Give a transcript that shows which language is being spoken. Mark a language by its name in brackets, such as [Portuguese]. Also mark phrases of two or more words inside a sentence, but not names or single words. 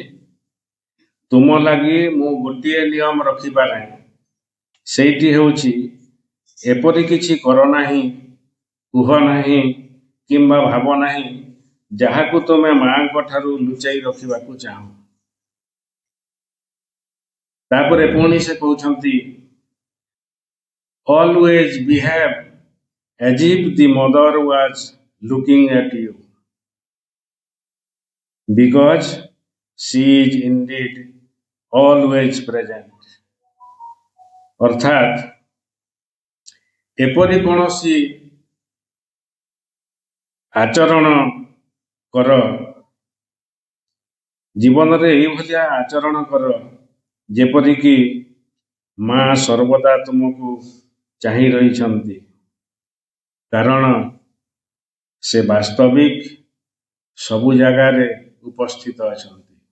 [Odia] ତୁମ ଲାଗି ମୁଁ ଗୋଟିଏ ନିୟମ ରଖିପାରେ, ସେଇଟି ହେଉଛି ଏପରି କିଛି କର ନାହିଁ, କୁହ ନାହିଁ କିମ୍ବା ଭାବ ନାହିଁ ଯାହାକୁ ତୁମେ ମାଙ୍କ ଠାରୁ ଲୁଚାଇ ରଖିବାକୁ ଚାହଁ। ତାପରେ ପୁଣି ସେ କହୁଛନ୍ତି [English] always behave as if the mother was looking at you, because she is indeed always present. [Odia] ଅର୍ଥାତ୍ ଏପରି କୌଣସି ଆଚରଣ କର, ଜୀବନରେ ଏଇଭଳିଆ ଆଚରଣ କର ଯେପରିକି ମା ସର୍ବଦା ତୁମକୁ ଚାହିଁ ରହିଛନ୍ତି, କାରଣ ସେ ବାସ୍ତବିକ ସବୁ ଜାଗାରେ ଉପସ୍ଥିତ ଅଛନ୍ତି।